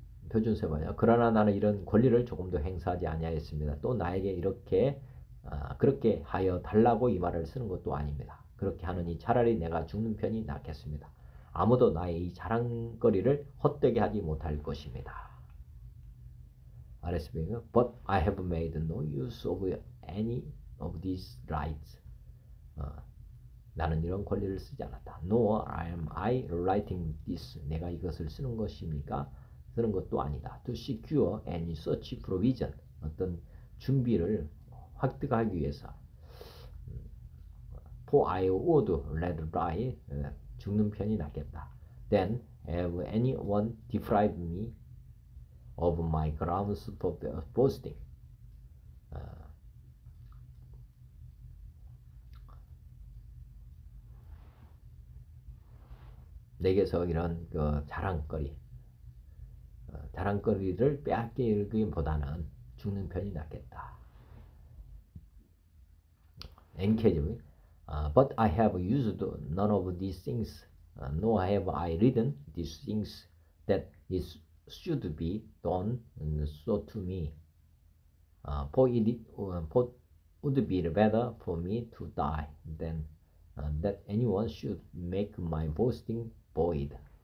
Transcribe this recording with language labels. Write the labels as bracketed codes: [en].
[ko] 표준세번역 그러나 나는 이런 권리를 조금도 행사하지 아니하였습니다. 또 나에게 그렇게 하여 달라고 이 말을 쓰는 것도 아닙니다. 그렇게 하느니 차라리 내가 죽는 편이 낫겠습니다. 아무도 나의 이 자랑거리를 헛되게 하지 못할 것입니다. [en] RSV는 But I have made no use of any of these rights. [ko] 나는 이런 권리를 쓰지 않았다. [en] Nor am I writing this. [ko] 내가 이것을 쓰는 것입니까? 쓰는 것도 아니다. [en] To secure any such provision. [ko] 어떤 준비를 획득하기 위해서. [en] For I would rather die. [ko] 죽는 편이 낫겠다. [en] Then have anyone deprive me of my grounds for boasting. [ko] 내게서 이런 그 자랑거리를 빼앗기기보다는 죽는 편이 낫겠다. Engage. [en] But I have used none of these things, nor have I written these things that it should be done so to me. For it would be better for me to die than that anyone should make my boasting void.